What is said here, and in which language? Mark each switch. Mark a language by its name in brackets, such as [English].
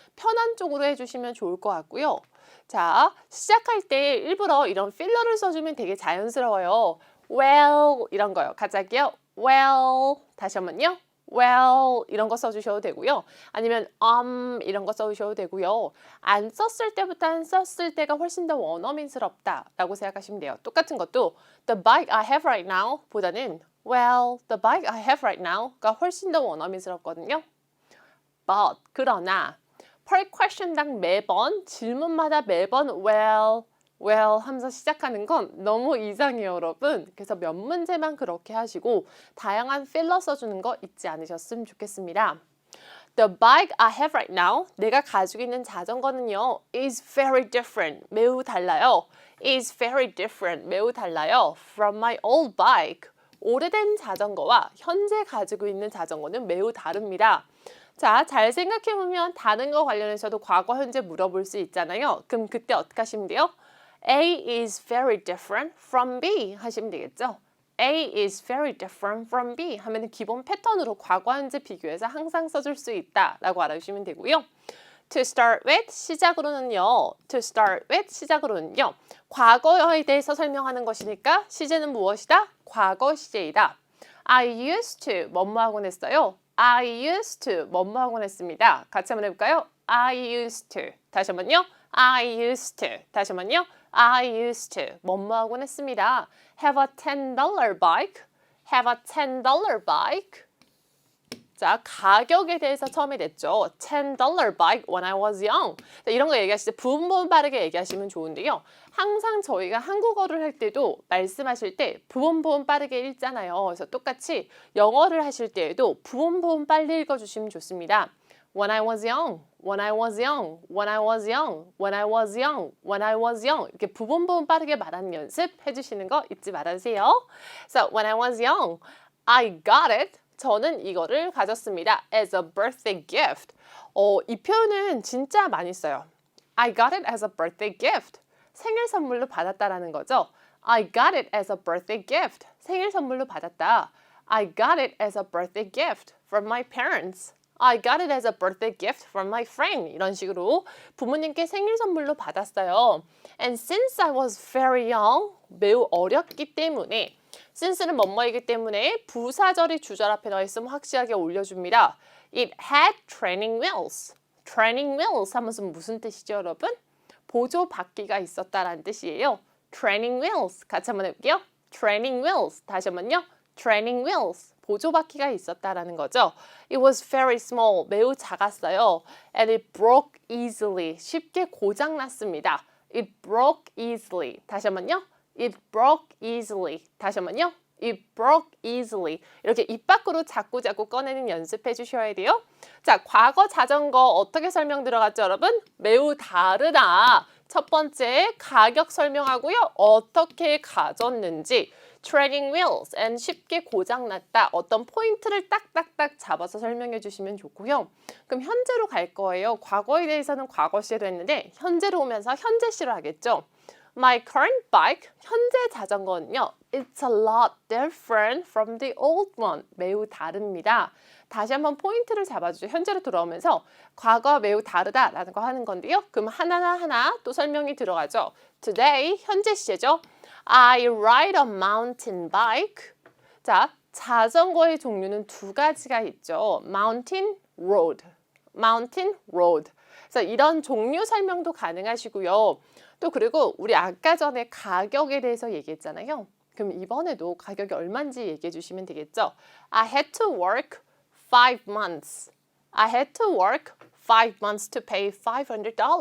[Korean] 편한 쪽으로 해주시면 좋을 것 같고요. 자, 시작할 때 일부러 이런 필러를 써주면 되게 자연스러워요. Well 이런 거요. 같이 할게요. Well 다시 한번요. Well 이런 거 써주셔도 되고요. 아니면 이런 거 써주셔도 되고요. 안 썼을 때보다 안 썼을 때가 훨씬 더 원어민스럽다라고 생각하시면 돼요. [English] 똑같은 것도 The bike I have right now 보다는 Well, the bike I have right now가 훨씬 더 원어민스럽거든요. But 그러나 [Korean] per question당 매번 질문마다 매번 well 하면서 시작하는 건 너무 이상해요, 여러분. 그래서 몇 문제만 그렇게 하시고 다양한 필러 써주는 거 잊지 않으셨으면 좋겠습니다. [English] The bike I have right now, 내가 가지고 있는 자전거는요, is very different, 매우 달라요. is very different, 매우 달라요. [Korean] from my old bike, 오래된 자전거와 현재 가지고 있는 자전거는 매우 다릅니다. 자, 잘 생각해보면 다른 거 관련해서도 과거, 현재 물어볼 수 있잖아요. 그럼 그때 어떻게 하시면 돼요? [English] A is very different from B 하시면 되겠죠. [Korean] A is very different from B 하면 기본 패턴으로 과거, 현재 비교해서 항상 써줄 수 있다라고 알아주시면 되고요. [English] To start with 시작으로는요. To start with 시작으로는요. [Korean] 과거에 대해서 설명하는 것이니까 시제는 무엇이다? 과거 시제이다. [English] I used to 뭐뭐하곤 했어요. I used to 뭐뭐하곤 했습니다. [Korean] 같이 한번 해볼까요? [English] I used to 다시 한번요. I used to 다시 한번요. I used to 뭐뭐하곤 했습니다. Have a $10 bike. Have a $10 bike. [Korean] 자, 가격에 대해서 처음에 냈죠. [English] $10 bike when I was young. [Korean] 자, 이런 거 얘기하실 때 부분 빠르게 얘기하시면 좋은데요. 항상 저희가 한국어를 할 때도 말씀하실 때 부분 빠르게 읽잖아요. 그래서 똑같이 영어를 하실 때에도 부분 빨리 읽어주시면 좋습니다. [English] When I was young, when I was young, when I was young, when I was young, when I was young 이렇게 부분 빠르게 말하는 연습 해주시는 거 잊지 말아주세요. So when I was young, I got it. [Korean] 저는 이거를 가졌습니다. [English] As a birthday gift. [Korean] 이 표현은 진짜 많이 써요. [English] I got it as a birthday gift. [Korean] 생일 선물로 받았다라는 거죠. [English] I got it as a birthday gift. [Korean] 생일 선물로 받았다. [English] I got it as a birthday gift from my parents. I got it as a birthday gift from my friend. [Korean] 이런 식으로 부모님께 생일 선물로 받았어요. And since I was very young, 매우 어렸기 때문에 since는 뭐뭐이기 때문에 부사절이 주절 앞에 넣어 있으면 확실하게 올려줍니다. [English] It had training wheels. training wheels 하면서 무슨 뜻이죠, 여러분? [Korean] 보조 바퀴가 있었다라는 뜻이에요. training wheels 같이 한번 해볼게요. [English] training wheels 다시 한번요. training wheels 보조 바퀴가 있었다라는 거죠. It was very small 매우 작았어요. And it broke easily 쉽게 고장 났습니다. It broke easily 다시 한번요. It broke easily 다시 한번요. [Korean] It broke easily 이렇게 입 밖으로 자꾸 꺼내는 연습해 주셔야 돼요. 자, 과거 자전거 어떻게 설명 들어갔죠, 여러분? 매우 다르다. 첫 번째 가격 설명하고요. 어떻게 가졌는지 training wheels and 쉽게 고장났다. 어떤 포인트를 딱딱딱 잡아서 설명해 주시면 좋고요. 그럼 현재로 갈 거예요. 과거에 대해서는 과거 시제로 했는데 현재로 오면서 현재 시로 하겠죠. [English] My current bike, 현재 자전거는요. It's a lot different from the old one. [Korean] 매우 다릅니다. 다시 한번 포인트를 잡아주죠. 현재로 돌아오면서 과거와 매우 다르다라는 거 하는 건데요. 그럼 하나 또 설명이 들어가죠. Today, 현재 시제죠. [English] I ride a mountain bike. [Korean] 자, 자전거의 종류는 두 가지가 있죠. [English] Mountain road. Mountain road. [Korean] 그래서 이런 종류 설명도 가능하시고요. 또 그리고 우리 아까 전에 가격에 대해서 얘기했잖아요. 그럼 이번에도 가격이 얼마인지 얘기해 주시면 되겠죠. [English] I had to work 5 months. I had to work 5 months to pay $500.